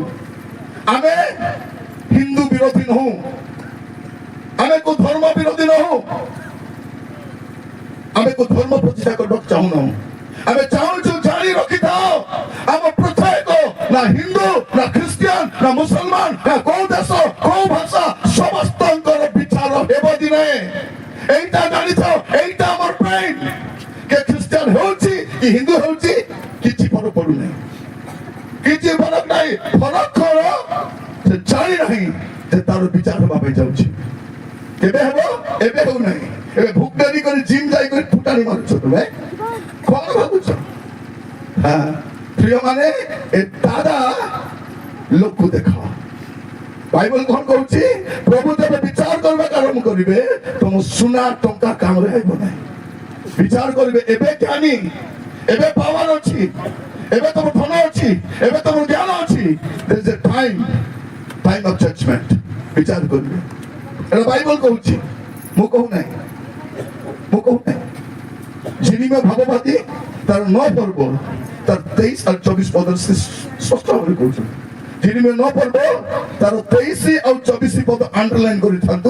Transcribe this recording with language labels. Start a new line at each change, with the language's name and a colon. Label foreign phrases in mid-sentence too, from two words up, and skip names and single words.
Odia: ଆମେ ହିନ୍ଦୁ ବିରୋଧୀ ନହୁଁ, ଆମେ କୋଉ ଧର୍ମ ବିରୋଧୀ ନହୁଁ, ଆମେ କୋଉ ଧର୍ମ ପ୍ରତିଷ୍ଠା କରିବାକୁ ଚାହୁଁନାହୁଁ। ଆମେ ଚାହୁଁଛୁ ଜାଣି ରଖିଥାଅ, ଆମ ପ୍ରତ୍ୟେକ ନା ହିନ୍ଦୁ ନା ଖ୍ରୀଷ୍ଟିଆନ ନା ମୁସଲମାନ ନା କୋଉ ଦେଶ କୋଉ ଭାଷା ସମସ୍ତଙ୍କର ବିଚାର ହେବ ଦିନେ।
Bangla: এইটা জানিଥାଅ, এইটা আমার পেইন। কে খ্রিস্টান
Odia: ହେଉଛି କି ହିନ୍ଦୁ ହେଉଛି କିଛି ଫରକ ପଡୁନାହିଁ, କିଛି ଫରକ ନାହିଁ। ଫରକ କଣ? ସେ ଜାଣି ନାହିଁ ଯେ ତାର ବିଚାର ହେବା ପାଇଁ ଯାଉଛି। କେବେ ହେବ? ଏବେ ହେଉନାହିଁ। ଏବେ ଭୁକଡାରି କରି ଜିମ୍ ଯାଇକରି ଫୁଟାଣି ମାରୁଛ ତୁମେ, କଣ ଭାବୁଛ? ପ୍ରିୟମାନେ, ଏ ଦାଦା ଲୋକକୁ ଦେଖ। ବାଇବଲ କଣ କହୁଛି? ପ୍ରଭୁ ଯେବେ ବିଚାର କରିବାକୁ ଆରମ୍ଭ କରିବେ, ତମ ସୁନା ଟଙ୍କା କାମରେ ଆଇବ ନାହିଁ। ବିଚାର କରିବେ, ଏବେ ଜ୍ଞାନୀ, ଏବେ ପାୱାର ଅଛି, ଏବେ ତମ ଧନ ଅଛି, ଏବେ ତମ ଜ୍ଞାନ ଅଛି।
English: there is a time of judgment।
Odia: ବିଚାର କରିବେ, ଏଟା ବାଇବଲ କହୁଛି, ମୁଁ କହୁନାହିଁ। ଝିନିମେ ଭାବବାଦୀ ତାର 9 ପର୍ବ ତାର 23 ଆଉ 24 ପଦରେ ସ୍ପଷ୍ଟ ଭାବରେ କହୁଛନ୍ତି। ଝିନିମେ 9 ପର୍ବ ତାର 23 ଆଉ 24 ପଦ ଅଣ୍ଡରଲାଇନ କରିଥାନ୍ତୁ।